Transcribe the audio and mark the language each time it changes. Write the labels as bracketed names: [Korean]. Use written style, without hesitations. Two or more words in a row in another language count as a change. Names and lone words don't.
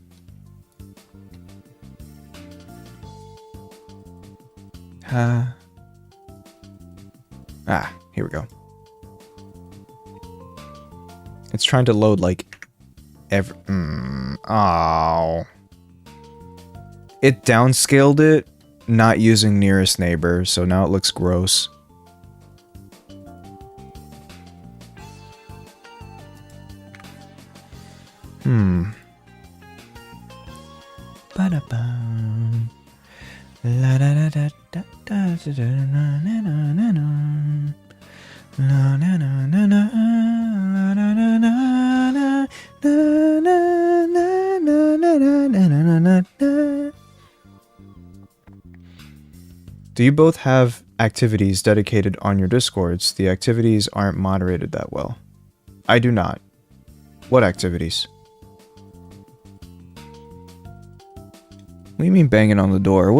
[English] Here we go. It's trying to load like every. Oh. It downscaled it, not using nearest neighbor, so now it looks gross. Ba-da-bum. La da da da da da da da na na na na na. La na na na na la na na na na na na na na na na. Do you both have activities dedicated on your Discords? The activities aren't moderated that well. I do not. What activities? What do you mean banging on the door?